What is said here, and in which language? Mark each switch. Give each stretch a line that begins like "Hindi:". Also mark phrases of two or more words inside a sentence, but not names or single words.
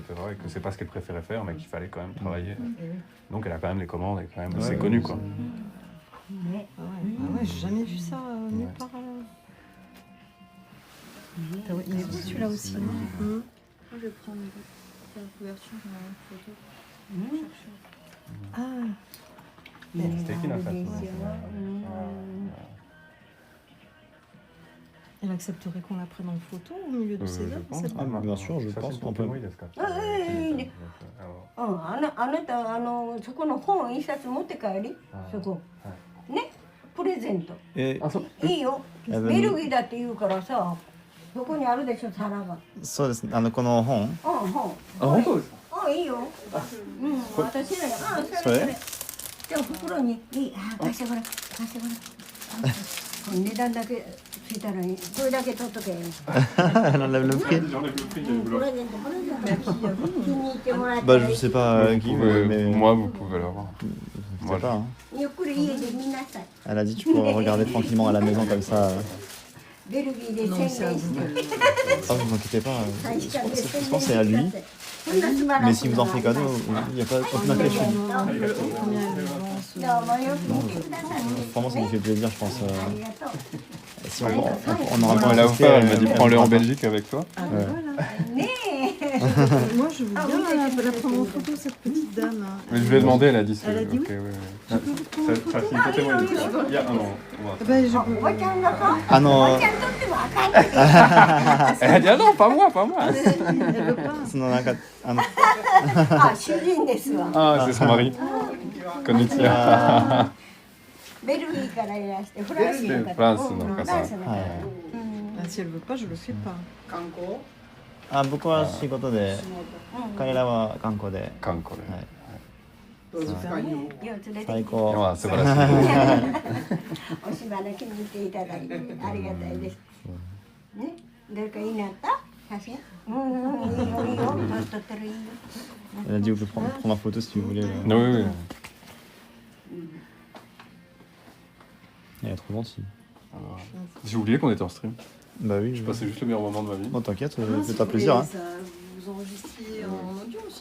French: Et que c'est pas ce qu'elle préférait faire, mais qu'il fallait quand même travailler. Donc elle a quand même les commandes, et quand même, c'est connu, quoi.
Japanese: ね、
French: Ah ouais, j'ai jamais vu ça nulle Ouais. part. Il est beau celui-là aussi. Hein. Moi, je vais prendre la couverture de la photo.
Japanese: うん
French: Ah,
Japanese: ね、素敵な作品ですよ。うん。
French: elle accepterait qu'on la prenne en photo au milieu de ses Je œuvres. pense. cette Ah, dame. bien sûr, je Ça, pense c'est qu'on pour peut.
Japanese: Tomoe desu ka? いいね。
French: Alors,
Japanese: うん、あなたそこの本一冊持って帰り、そこ。ね、プレゼント。
French: Et
Japanese: いいよ。やべベルギーだって言うからさ、そこにあるでしょ皿が。そうですね。この本。うん、本。あ、本当ですか？あ、いいよ。うん、私らあ、それ。じゃあ袋にいい、あ、貸してごらん、貸してごらん。値段だけついたらいい。これだけ取っとけ。
French: Elle enlève le prix.
Japanese: プレゼント、プレゼント。気に入ってもらった
French: Bah,
Japanese: らい
French: je
Japanese: い。
French: sais pas qui, mais. Moi, vous pouvez l'avoir. Je moi, sais pas. Hein.
Japanese: ゆっくり家で見なさい。
French: Elle a dit tu pourrais regarder tranquillement à la maison comme ça.
Japanese: ベルギーで宣伝して。
French: Ah, vous inquiétez pas.
Japanese: 大使館で宣伝
French: Je pense que c'est à lui.
Japanese: そんな素晴ら
French: Mais
Japanese: しい
French: si
Japanese: の
French: vous
Japanese: が
French: en faites cadeau, il n'y a pas aucune inquiétude. Combien elle avance
Japanese: どうもよく見てくださいね。
French: Vraiment, ça nous fait plaisir, je pense.
Japanese: ありがとう。
French: Si on aura On pas l'a insisté, offert, elle m'a dit elle prends-le en pourra pas. Belgique avec toi. Ah, Ouais. voilà.
Japanese: ねえ。
French: Moi, je veux bien la prendre en photo, cette petite dame. Hein. Mais je lui ai demandé, elle a dit Elle a dit ok, oui. ouais, ouais. Je peux vous prendre en photo Ça signe témoin. Il y a un an. Ben, je
Japanese: おばちゃんがさ、
French: Ah
Japanese: お
French: non,
Japanese: ばちゃんとってもあかんね。
French: Elle a dit ah non, pas moi, pas moi. Elle veut pas.
Japanese: そのなんかあ、主人ですわ。
French: Ah, c'est son mari.
Japanese: Konnichiwa. ベルギーからいらして、フランスの方。フランスの方フランスの方。はいうん
French: Ah, si elle veut pas, je le fais pas.
Japanese: あ僕は仕事で彼らは観光で Kanko. はいよう連れてきて最高
French: Ah, c'est voilà.
Japanese: おしばな気に入っていただいてありがたいです。ね、誰かいいなった写真？うんうん、いいよいいよ。撮ったらいいよ。
French: Elle a dit vous pouvez prendre ma photo si vous voulez. Oui, oui. Elle est trop gentille. J'ai oublié qu'on était en stream. Bah oui, Je passais juste le meilleur moment de ma vie. Bon t'inquiète, Ah, fais-toi plaisir. Hein. Ça, vous enregistriez en audio aussi?